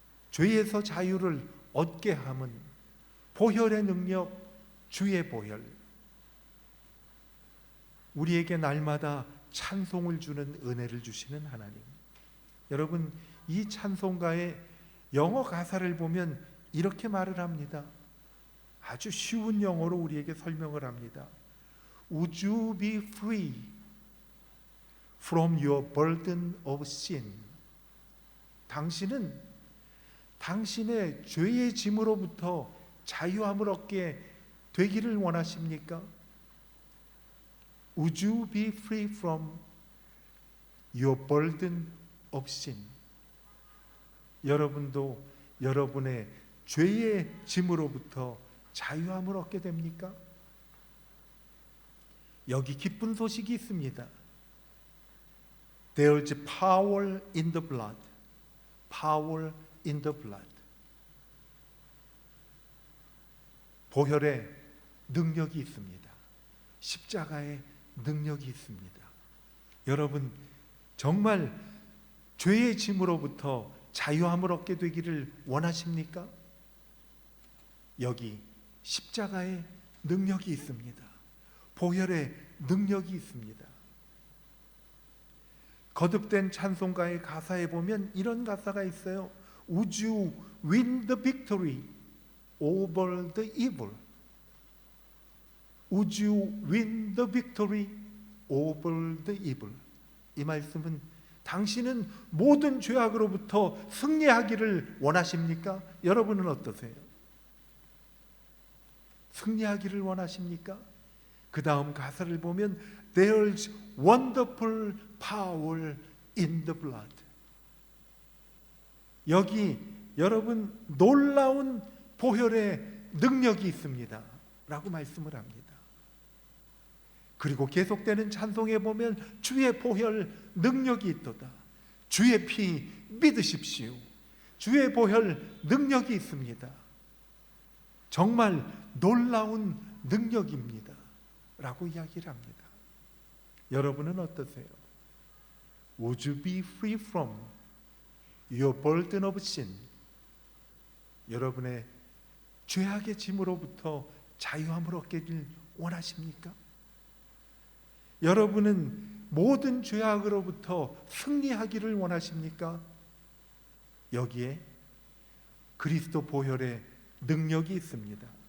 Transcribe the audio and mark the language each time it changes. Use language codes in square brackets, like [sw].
[ko] 죄에서 자유를 얻게 함은 보혈의 능력, 주의 보혈, 우리에게 날마다 찬송을 주는 은혜를 주시는 하나님. 여러분, 이 찬송가의 영어 가사를 보면 이렇게 말을 합니다. 아주 쉬운 영어로 우리에게 설명을 합니다. [en] Would you be free from your burden of sin? [ko] 당신은 당신의 죄의 짐으로부터 자유함을 얻게 되기를 원하십니까? [en] Would you be free from your burden of sin? [ko] 여러분도 여러분의 죄의 짐으로부터 자유함을 얻게 됩니까? 여기 기쁜 소식이 있습니다. [en] There's power in the blood. Power in the blood. [ko] 보혈의 능력이 있습니다. 십자가의 능력이 있습니다. 여러분, 정말 죄의 짐으로부터 자유함을 얻게 되기를 원하십니까? 여기 십자가의 능력이 있습니다. 보혈의 능력이 있습니다. 거듭된 찬송가의 가사에 보면 이런 가사가 있어요. [en] Would you win the victory over the evil? Would you win the victory over the evil? [ko] 이 말씀은 당신은 모든 죄악으로부터 승리하기를 원하십니까? 여러분은 어떠세요? 승리하기를 원하십니까? 그 다음 가사를 보면 [en] There's wonderful power in the blood. [ko] 여기 여러분 놀라운 보혈의 능력이 있습니다 라고 말씀을 합니다. 그리고 계속되는 찬송에 보면 주의 보혈 능력이 있도다. 주의 피 믿으십시오. 주의 보혈 능력이 있습니다. 정말 놀라운 능력입니다 라고 이야기를 합니다. 여러분은 어떠세요? [en] Would you be free from your burden of sin? [ko] 여러분의 죄악의 짐으로부터 자유함을 얻기를 원하십니까? 여러분은 모든 죄악으로부터 승리하기를 원하십니까? 여기에 그리스도 보혈의 능력이 있습니다.